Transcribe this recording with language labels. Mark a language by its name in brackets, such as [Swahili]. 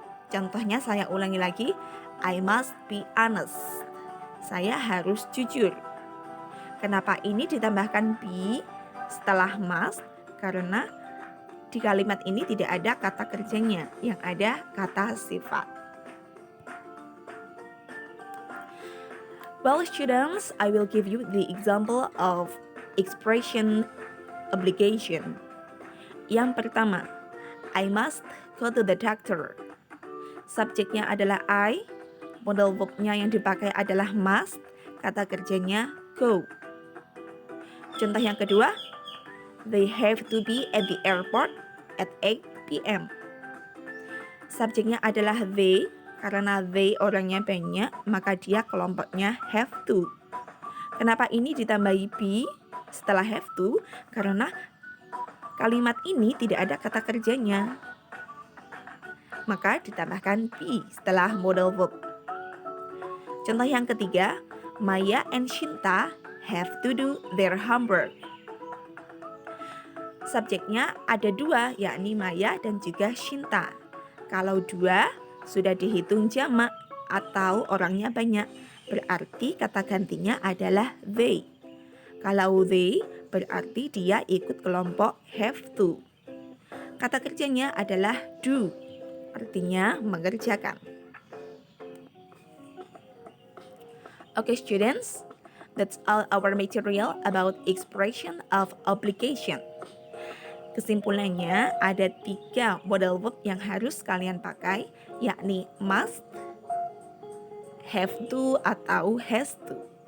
[Indonesian] Contohnya saya ulangi lagi. [English] I must be honest. [Indonesian] Saya harus jujur. Kenapa ini ditambahkan be setelah must? Karena di kalimat ini tidak ada kata kerjanya, yang ada kata sifat. [English] Well, students, I will give you the example of expression obligation. [Indonesian] Yang pertama, [English] I must go to the doctor. [Indonesian] Subjeknya adalah I, modal verbnya yang dipakai adalah must, kata kerjanya go. Contoh yang kedua, [English] they have to be at the airport at 8 p.m. [Indonesian] Subjeknya adalah they, karena they orangnya banyak, maka dia kelompoknya have to. Kenapa ini ditambahi be setelah have to? Karena kalimat ini tidak ada kata kerjanya. Maka ditambahkan be setelah modal verb. Contoh yang ketiga, [English] Maya and Shinta have to do their homework. [Indonesian] Subjeknya ada dua, yakni Maya dan juga Shinta. Kalau dua, sudah dihitung jamak atau orangnya banyak, berarti kata gantinya adalah they. Kalau they, berarti dia ikut kelompok have to. Kata kerjanya adalah do, artinya mengerjakan. [English] Okay students, that's all our material about expression of obligation. [Indonesian] Kesimpulannya, ada 3 modal verb yang harus kalian pakai, yakni must, have to, atau has to.